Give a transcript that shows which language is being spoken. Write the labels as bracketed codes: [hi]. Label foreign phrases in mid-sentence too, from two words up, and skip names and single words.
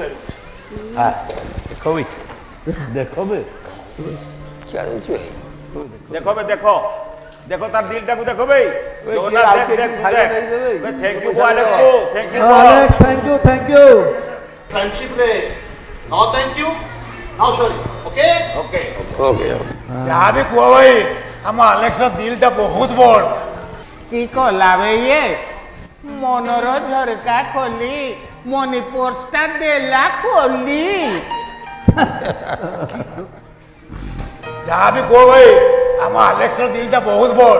[or] ଦେଖ ବେ ଦେଖ ବେ ଦେଖ ବେ ଦେଖ ଦେଖ ତାର ଦିଲଟାକୁ ଦେଖ ବେ। [en] thank you Alex କୁ thank you. Alex thank you. ଫ୍ରେଣ୍ଡସିପ୍ରେ no thank you no sorry okay okay [or] ଯାହା ବି କୁହ ଭାଇ ଆମ ଆଲେକ୍ସର ଦିଲଟା ବହୁତ ବଡ଼। କି କଲା ବେ ଇଏ ମନର ଝରକା ଖୋଲି ମନି ପର୍ସଟା ଦେଲା ଖୋଲି। ଯାହା ବି କୁହ ଭାଇ ଆମ ଆଲେକ୍ସର ଦିଲଟା ବହୁତ ବଡ଼।